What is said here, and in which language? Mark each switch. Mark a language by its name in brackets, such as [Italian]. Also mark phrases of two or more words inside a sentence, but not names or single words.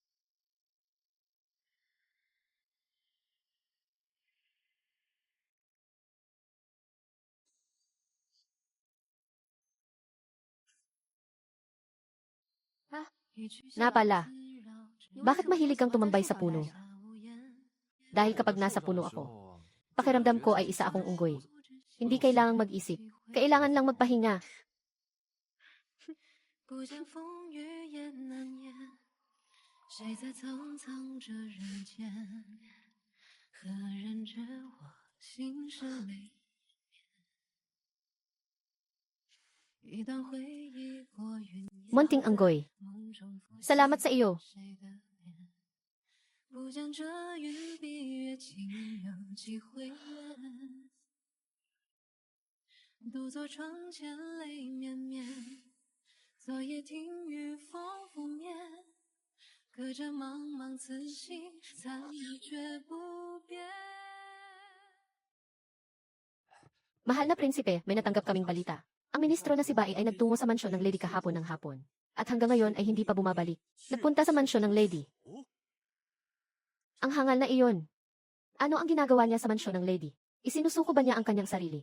[Filipino] Nga pala, bakit mahilig kang tumambay sa puno? Dahil kapag nasa puno ako, pakiramdam ko ay isa akong unggoy. Hindi kailangang mag-isip. Kailangan lang magpahinga. [Chinese] 不见风雨也难言，谁在苍苍这人间？何人知我心事泪眼？一段回忆过云烟， [Filipino] Munting anggoy. [Chinese] 梦中浮现 [Filipino] Salamat sa iyo. [Chinese] 谁的脸？不讲这雨比月情有几回恋？独坐窗前泪绵绵。昨夜听雨风拂面，隔着茫茫此心，残意却不变。 [Filipino] Mahal na prinsipe, may natanggap kaming balita. Ang ministro na si Bai ay nagtungo sa mansyon ng lady kahapon ng hapon. At hanggang ngayon ay hindi pa bumabalik. Nagpunta sa mansyon ng lady. Ang hangal na iyon. Ano ang ginagawa niya sa mansyon ng lady? Isinusuko ba niya ang kanyang sarili?